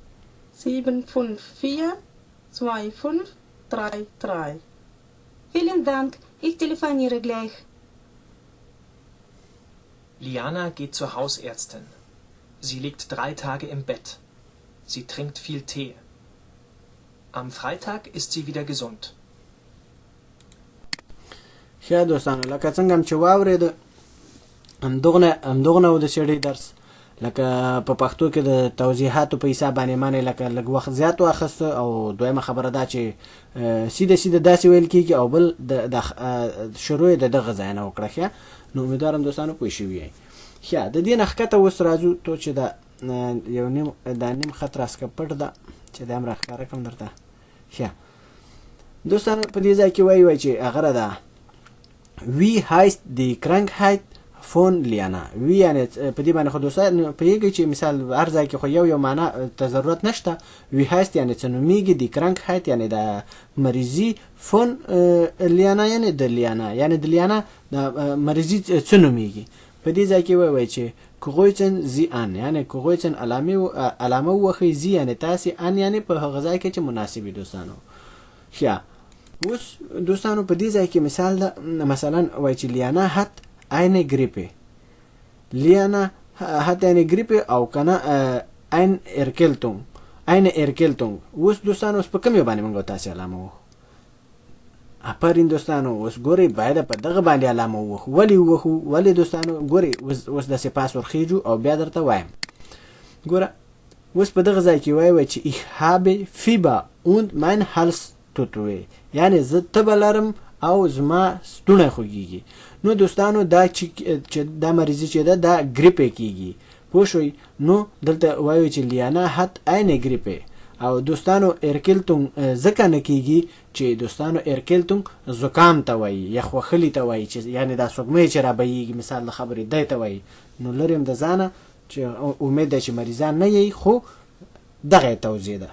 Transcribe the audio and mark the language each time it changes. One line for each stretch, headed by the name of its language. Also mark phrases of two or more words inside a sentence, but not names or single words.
German: 7542533. Vielen Dank, ich telefoniere gleich. Liana geht zur Hausärztin. Sie liegt 3 Tage im Bett. Sie trinkt viel Tee. Am Freitag ist sie wieder gesund.
Pashto: ښه دوستانو لکه څنګه هم چې واورېده همدغه و د سیډۍ درس لکه په پښتو کې د توضیحاتو په حساب باندې معنی لکه لږ وخت زیات واخیسته او دویمه خبره دا چې سیده داسې ویل کېږي او بل د شروع یې د دغه ځای نه وکړه. ښه نو امیدوارم دوستانو پوه شوي یئ. ښه د دې نه ښکته اوس راځو تو چې دا نیم خط راسکه پټ ده چې دا هم راښکاره کړم درته. ښه دوستانو په دې ځای کې وایي چې هغه ده
German: Wie heißt die Krankheit von Liana?
Pashto: Wie یعنی په دې باندې خو دوستان پوهېږئ چې مثال هر ځای کې خو یو معنا ته ضرورت نشته.
German: Wie heißt
Pashto: یعنی څه نومېږي
German: die Krankheit
Pashto: یعنی د مریضي
German: von Liana
Pashto: یعنی د لیانا یعنی د لیانا د مریضي څه نومېږي. په دې ځای کې وایي چې
German: Kreuzen Sie an
Pashto: یعنی Kreuzen علامه ووهئ Sie یعنی تاسې an یعنی په هغه ځای کې چې مناسب وي دوستانو. ښه اوس دوستانو په دې ځای کې مثال ده مثلا وایي چې لیانا
German: hat eine Grippe.
Pashto: لیانا
German: hat eine Grippe
Pashto: او کنه
German: eine Erkältung.
Pashto: اوس دوستانو اوس په کوم یو باندې موږ تاسې علامه ووهو؟ اپرین دوستانو اوس ګورئ باید په دغه باندې علامه ووهو. ولې ووهو؟ ولې دوستانو ګورئ اوس داسې پاس ورخیږو او بیا درته وایم. ګوره اوس په دغه ځای کې وایي چې
German: ich habe Fieber und mein Hals tut weh
Pashto: یعنی زه تبه لرم او زما ستونی خوږیږي. نو دوستانو دا چې دا مریضي چې ده دا ګریپې کیږي. پوه شوئ؟ نو دلته وایو چې لیانا
German: hat eine Grippe
Pashto: او دوستانو ارکلتون ځکه نه کیږي چې دوستانو ارکلتون زکام ته وایي یا خوښلي ته وایي چې یعنی دا سوګمۍ چې رابهیږي مثال د خبرې دی ته وایي. نو لرې هم د ځانه چې امید ده چې مریضان نه یئ خو دغه توضیح ده.